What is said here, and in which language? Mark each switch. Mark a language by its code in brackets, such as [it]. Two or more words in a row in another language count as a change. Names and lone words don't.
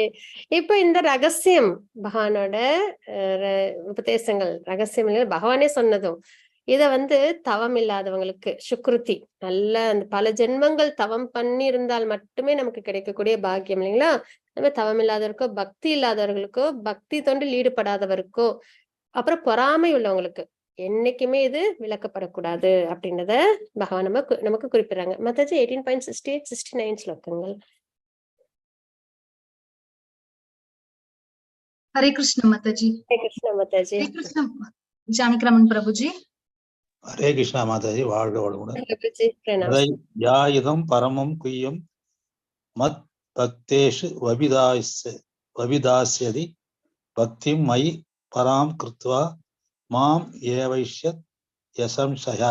[ta] இப்ப இந்த ரகசியம் பகவானோட உபதேசங்கள், ரகசியம் பகவானே சொன்னதும் இத தவம் இல்லாதவங்களுக்கு சுக்ருதி நல்ல அந்த பல ஜென்மங்கள் தவம் பண்ணி இருந்தால் மட்டுமே நமக்கு கிடைக்கக்கூடிய பாக்கியம் இல்லைங்களா? நம்ம தவம் இல்லாதவருக்கோ, பக்தி இல்லாதவர்களுக்கோ, பக்தி தொண்டில் ஈடுபடாதவருக்கோ, அப்புறம் பொறாமை உள்ளவங்களுக்கு என்னைக்குமே இது விளக்கப்படக்கூடாது அப்படின்றத பகவான் நமக்கு குறிப்பிடுறாங்க. மத்தாஜி 18.68, 69 ஸ்லோகங்கள். [hi] हरे कृष्ण माताजी। [ta] ஹரே கிருஷ்ணா மாதாஜி. [hi] हरे कृष्ण जानकीरामन प्रभु जी। [ta] ஹரே கிருஷ்ணா மாதாஜி, வாழ்க வளமுடன். பிரபுஜி, பிரணாம். [sa] यायुदम् परमम् गुह्यम् मत् भक्तेषु वभिधास्यति भक्तिम् मयि पराम् कृत्वा माम् एवैष्यत् यसंशया.